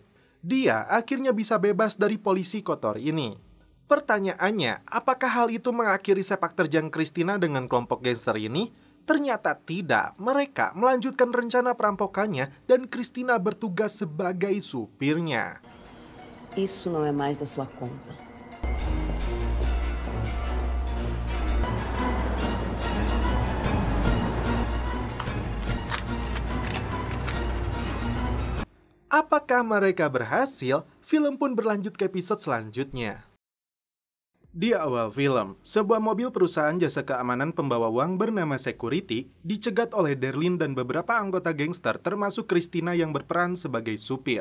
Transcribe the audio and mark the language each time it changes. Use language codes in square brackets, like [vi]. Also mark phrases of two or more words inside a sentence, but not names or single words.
[id] Dia akhirnya bisa bebas dari polisi kotor ini. Pertanyaannya, apakah hal itu mengakhiri sepak terjang Christina dengan kelompok gangster ini? Ternyata tidak, mereka melanjutkan rencana perampokannya dan Christina bertugas sebagai supirnya. [pt] Isso não é mais da sua conta. [id] Apakah mereka berhasil? Film pun berlanjut ke episode selanjutnya. Di awal film, sebuah mobil perusahaan jasa keamanan pembawa uang bernama Security dicegat oleh Darlene dan beberapa anggota gangster termasuk Christina yang berperan sebagai supir.